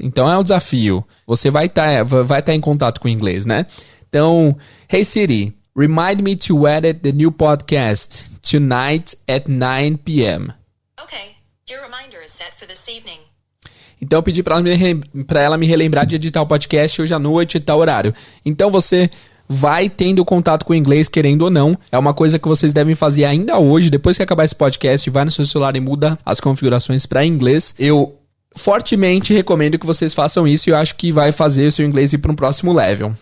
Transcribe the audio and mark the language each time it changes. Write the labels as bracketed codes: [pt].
[pt] Então, é um desafio. Você vai estar em contato com o inglês, né? [en] Então, Hey Siri, remind me to edit the new podcast tonight at 9 p.m. Okay, your reminder is set for this evening. [pt] Então eu pedi para ela me relembrar de editar o podcast hoje à noite e tal horário. Então você vai tendo contato com o inglês, querendo ou não. É uma coisa que vocês devem fazer ainda hoje. Depois que acabar esse podcast, vai no seu celular e muda as configurações para inglês. Eu fortemente recomendo que vocês façam isso e eu acho que vai fazer o seu inglês ir para um próximo level.